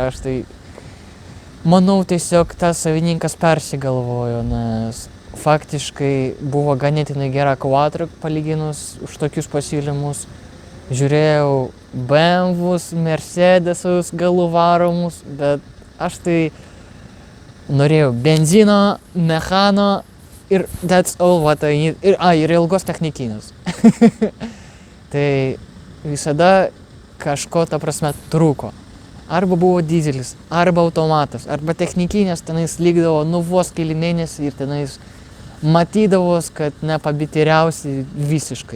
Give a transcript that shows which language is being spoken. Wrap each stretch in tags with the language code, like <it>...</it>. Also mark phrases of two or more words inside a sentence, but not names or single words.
<lt>Aš tai manau, tiesiog tas savininkas persigalvojo, nes faktiškai buvo ganėtinai gera Quattro palyginus už tokius pasiūlymus. Žiūrėjau BMWs, Mercedesus galų varomus, bet aš tai norėjau benzino, mechano ir</lt> <en>that's all what I need.</en> <lt>Ir ilgos technikinės. Tai visada kažko, ta prasme, trūko. Arba buvo dizelis, arba automatas, arba technikinės tenais lygdavo vos keli mėnesiai ir tenais matydavos, kad nepabiteriausi visiškai.</lt>